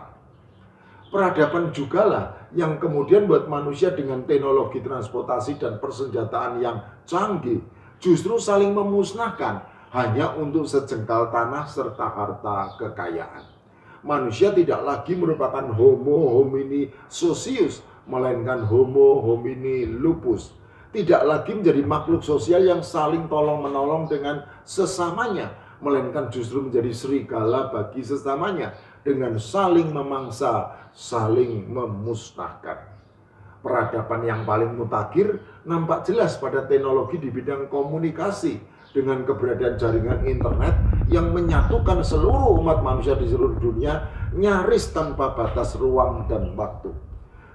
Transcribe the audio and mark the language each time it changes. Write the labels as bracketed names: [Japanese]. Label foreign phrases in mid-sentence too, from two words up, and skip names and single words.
[Indonesian] Peradaban jugalah yang kemudian buat manusia dengan teknologi transportasi dan persenjataan yang canggih justru saling memusnahkan hanya untuk sejengkal tanah serta harta kekayaan. Manusia tidak lagi merupakan [Latin] homo homini socius, [Indonesian] melainkan [Latin] homo homini lupus. [Indonesian] Tidak lagi menjadi makhluk sosial yang saling tolong-menolong dengan sesamanya, melainkan justru menjadi serigala bagi sesamanya dengan saling memangsa, saling memusnahkan. Peradaban yang paling mutakhir nampak jelas pada teknologi di bidang komunikasi dengan keberadaan jaringan internet yang menyatukan seluruh umat manusia di seluruh dunia nyaris tanpa batas ruang dan waktu.